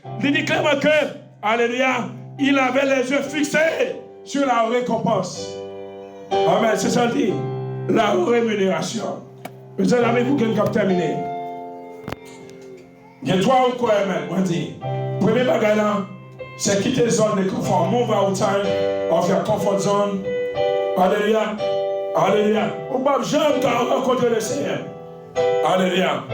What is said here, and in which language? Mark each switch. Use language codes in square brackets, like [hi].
[fr] Il dit clairement que, alléluia, il avait les yeux fixés sur la récompense. Amen. C'est ça le dit. La rémunération. Mes amis, pour quelqu'un terminer. Il y a 3 requirements, on dit. Premier bagage là, c'est quitter la zone de confort. [en] Move outside of your comfort zone. [fr] Alléluia. Alléluia. On ne va jamais rencontrer le Seigneur. Alléluia.